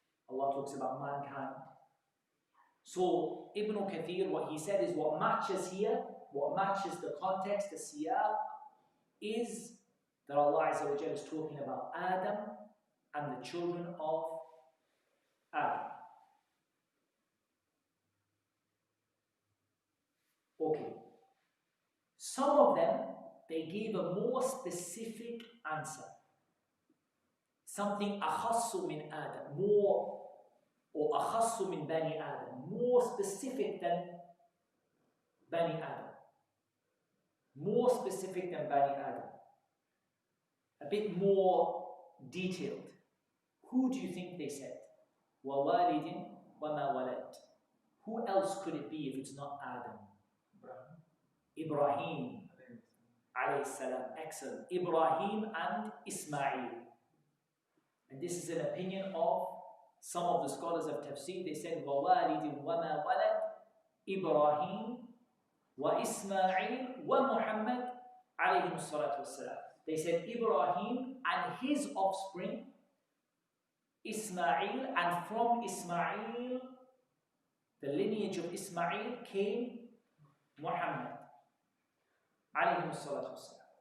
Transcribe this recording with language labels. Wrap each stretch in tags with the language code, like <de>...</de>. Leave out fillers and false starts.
<en>Allah talks about mankind. So Ibn Kathir, what he said is what matches here, what matches the context, the siyaq, is that Allah Azza wa Jalla is talking about Adam and the children of Adam. Okay. Some of them, they gave a more specific answer.</en> <ar>something أخص من آدم, more, or أخص من بني آدم,</ar> <en>more specific than</en> <ar>بني آدم.</ar> <en>More specific than Bani Adam. A bit more detailed. Who do you think they said?</en> <ar>وَوَالِدٍ وَمَا وَلَدٍ.</ar> <en>Who else could it be if it's not Adam? Ibrahim. Alayhi salam. Excellent. Ibrahim and Ismail. And this is an opinion of some of the scholars of Tafseer. They said</en> <ar>وَوَالِدٍ وَمَا وَلَدٍ Ibrahim وَإِسْمَاعِيل وَمُحَمَّدٍ عَلَيْهِمُ الصَّلَاةُ وَالسَّلَامُ.</ar> <en>They said Ibrahim and his offspring, Ismail, and from Ismail, the lineage of Ismail, came Muhammad alayhi salatu wassalam.</en>